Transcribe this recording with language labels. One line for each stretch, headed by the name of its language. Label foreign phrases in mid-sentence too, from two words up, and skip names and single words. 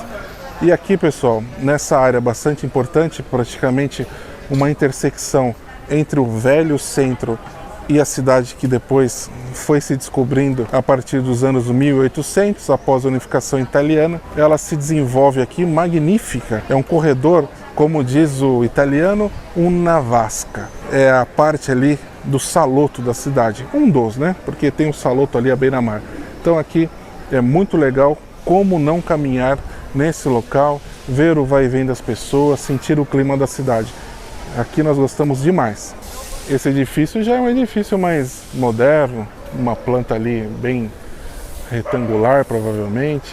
Portuguese: E aqui, pessoal, nessa área bastante importante, praticamente uma intersecção entre o velho centro e a cidade que depois foi se descobrindo a partir dos anos 1800, após a unificação italiana. Ela se desenvolve aqui magnífica. É um corredor, como diz o italiano,
Italian: una vasca.
Portuguese: É a parte ali do saloto da cidade. Um dos, né? Porque tem um saloto ali à beira-mar. Então aqui é muito legal. Como não caminhar nesse local, ver o vai e vem das pessoas, sentir o clima da cidade. Aqui nós gostamos demais. Esse edifício já é um edifício mais moderno, uma planta ali bem retangular, provavelmente.